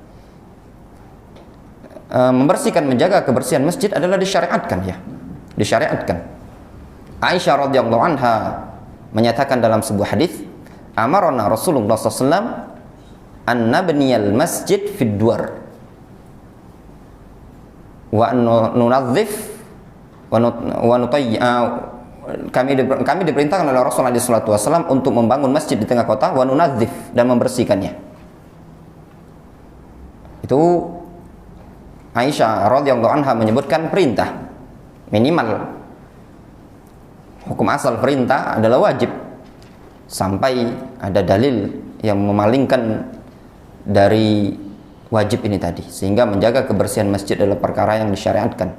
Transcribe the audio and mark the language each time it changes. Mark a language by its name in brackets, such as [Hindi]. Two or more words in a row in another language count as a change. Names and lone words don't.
[Indonesian] Membersihkan, menjaga kebersihan masjid adalah disyariatkan ya. [Arabic] Disyariatkan. Aisyah رضي الله عنها [Indonesian] menyatakan dalam sebuah hadis, [Arabic] أمرنا رسول الله ﷺ أن نبني المسجد في الدور وننظف ونطيب. [Indonesian] Kami diperintahkan oleh Rasulullah SAW untuk membangun masjid di tengah kota, [Arabic] وننظف, [Indonesian] dan membersihkannya. Itu Aisyah [Arabic] رضي الله عنها [Indonesian] menyebutkan perintah. Minimal hukum asal perintah adalah wajib sampai ada dalil yang memalingkan dari wajib ini tadi, sehingga menjaga kebersihan masjid adalah perkara yang disyariatkan.